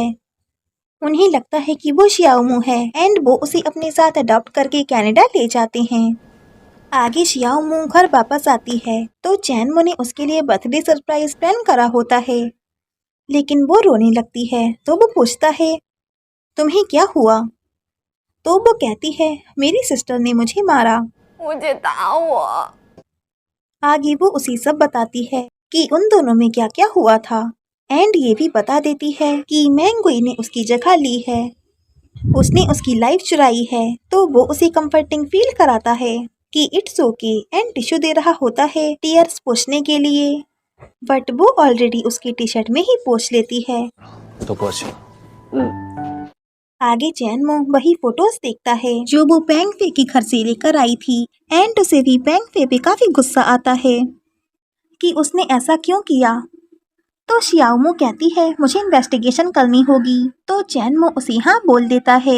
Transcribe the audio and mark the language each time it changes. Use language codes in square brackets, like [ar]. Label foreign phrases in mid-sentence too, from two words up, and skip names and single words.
[hi] उन्हें लगता है कि वो शियाओमू है एंड वो उसे अपने साथ अडॉप्ट करके कनाडा ले जाते हैं। आगे शियाओमू घर वापस आती है तो चैनमो ने उसके लिए बर्थडे सरप्राइज प्लान करा होता है, लेकिन वो रोने लगती है तो वो पूछता है तुम्हें क्या हुआ, तो वो कहती है मेरी सिस्टर ने मुझे मारा। [zh] 我姐打我， [hi] आगे वो उसे सब बताती है कि उन दोनों में क्या क्या हुआ था एंड ये भी बता देती है कि मैंगोई ने उसकी जगह ली है, उसने उसकी लाइफ चुराई है। तो वो उसे कंफर्टिंग फील कराता है कि [en] it's OK [hi] एंड टिश्यू दे रहा होता है टीयर्स पोंछने के लिए, बट वो ऑलरेडी उसकी टी शर्ट में ही पोंछ लेती है। [zh] 都过去了。 [hi] आगे चैनमो वही फोटोज देखता है जो वो पेंग फे के घर से लेकर आई थी एंड उसे भी पेंग फे पे काफी गुस्सा आता है कि उसने ऐसा क्यों किया। तो शियाओमू कहती है मुझे इन्वेस्टिगेशन करनी होगी, तो चैनमो उसे हाँ बोल देता है।